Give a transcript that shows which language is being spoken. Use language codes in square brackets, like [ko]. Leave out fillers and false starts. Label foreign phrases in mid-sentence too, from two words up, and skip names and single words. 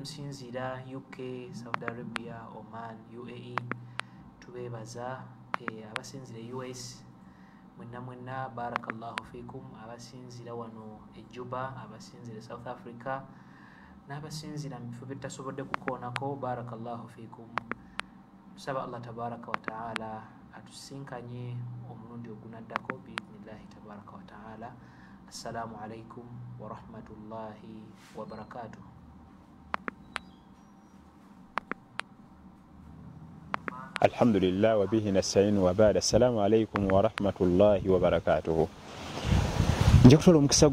[lg] musinziira UK, Saudi Arabia, Oman, UAE tubeebaza abasinzira US mwenna [ar] بارك الله فيكم [lg] abasinzira wano Juba abasinzira South Africa n'abasinzira mu bifo bitasobodde kukoonako [ar] بارك الله فيكم [lg] tusaba Allah [ar] تبارك وتعالى [lg] atusinkanye omulundi ogunaddako [ar] بإذن الله تبارك وتعالى السلام عليكم ورحمة الله وبركاته الحمد لله وبه نستعين وبعد السلام عليكم ورحمة الله وبركاته [lg] nje kutola omukisa